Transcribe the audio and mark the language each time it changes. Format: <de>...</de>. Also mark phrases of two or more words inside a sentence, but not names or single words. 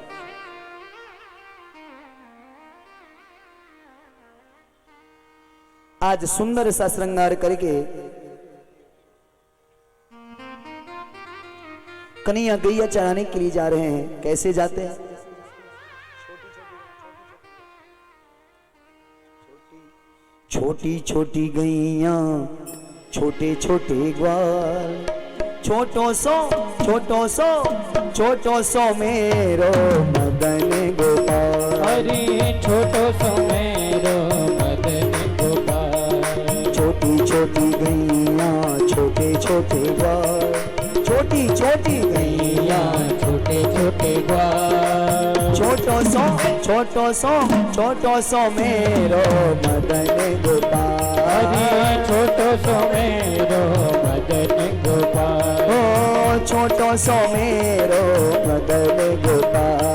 <hi>आज सुंदर सा श्रृंगार करके कन्हैया गैया चराने के लिए जा रहे हैं। कैसे जाते हैं? छोटी छोटी गैया छोटे छोटे ग्वाल,</hi> <bra>छोटो सो मेरो मदन गोपाल। हरि छोटो सो मेरो मदन गोपाल।</bra> <hi>छोटी छोटी गैया छोटे छोटे ग्वाल, छोटी छोटी गैया छोटे छोटे ग्वाल।</hi> <bra>छोटो सो मेरो मदन गोपाल। हरि छोटो सो मेरो मदन गोपाल। ओ छोटो सो मेरो मदन गोपाल।</bra>